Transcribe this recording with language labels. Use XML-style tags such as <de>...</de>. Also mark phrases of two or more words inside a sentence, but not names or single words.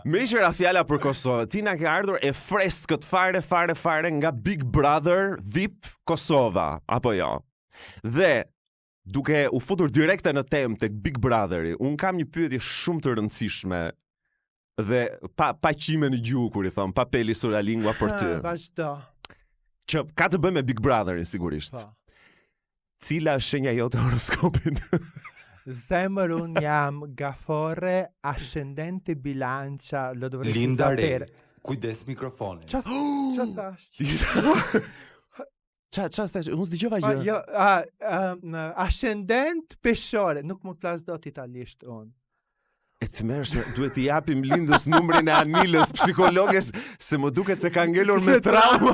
<sq>Me qëra fjala për Kosovë, ti na ke ardhur e freskët fare nga Big Brother VIP Kosova, apo jo? Dhe duke u futur direkte në temë tek Big Brotheri, un kam një pyetje shumë të rëndësishme dhe pa qime në gjuhë, kur i thon,</sq> <it>pa peli sulla lingua</it> <sq>për ty. Vazhdo. Që ka të bëjë me Big Brotherin sigurisht. Pa. Cila është shenja jote horoskopit? Zemër, unë jam gafore,</sq> <it>ascendente bilancia, lo dovrei Linda Rei, sapere.</it> <sq>kujdes mikrofonin. Qa thash? Qa thash? Unë s'dëgjova gjë. Jo, ascendent peshore, nuk mund të flas dot italisht unë. E të mërshme, duhet t'i japim Lindës numrin e Anilës, psikologes, se më duket se ka ngelur me trauma.</sq>